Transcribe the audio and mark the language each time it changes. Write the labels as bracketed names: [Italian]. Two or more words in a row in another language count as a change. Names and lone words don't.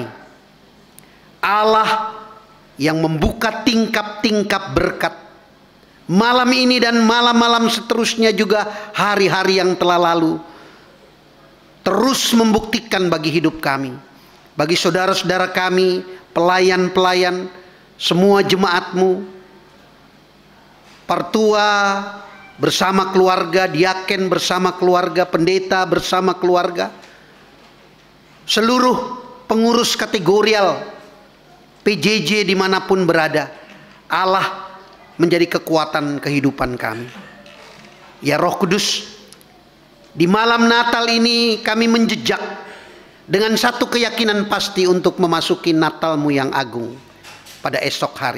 [Indonesian] Allah yang membuka tingkap-tingkap berkat malam ini dan malam-malam seterusnya, juga hari-hari yang telah lalu, terus membuktikan bagi hidup kami, bagi saudara-saudara kami, pelayan-pelayan, semua jemaat-Mu, partua bersama keluarga, diaken bersama keluarga, pendeta bersama keluarga, seluruh pengurus kategorial PJJ dimanapun berada. Allah menjadi kekuatan kehidupan kami. Ya Roh Kudus, di malam Natal ini kami menjejak dengan satu keyakinan pasti untuk memasuki Natal-Mu yang agung pada esok hari.